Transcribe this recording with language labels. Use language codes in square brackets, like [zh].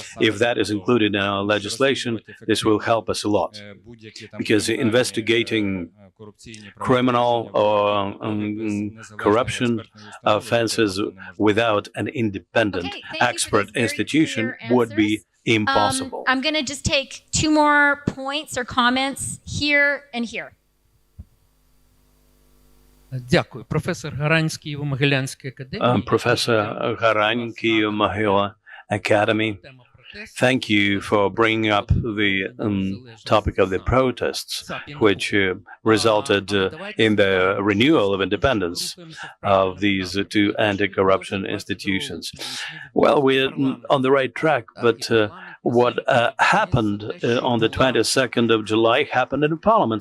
[en] If that is included in our legislation, this will help us a lot, because investigating criminal or corruption offenses without an independent expert institution would be impossible. I'm going to just take two more points or comments here and here. [uk] Дякую. Професор Гарань з Києво-Могилянської академії. [en] Professor Garань, Kyiv-Mogila Academy. Thank you for bringing up the topic of the protests, which resulted in the renewal of independence of these two anti-corruption institutions. Well, we're on the right track, but what happened on the 22nd of July happened in Parliament.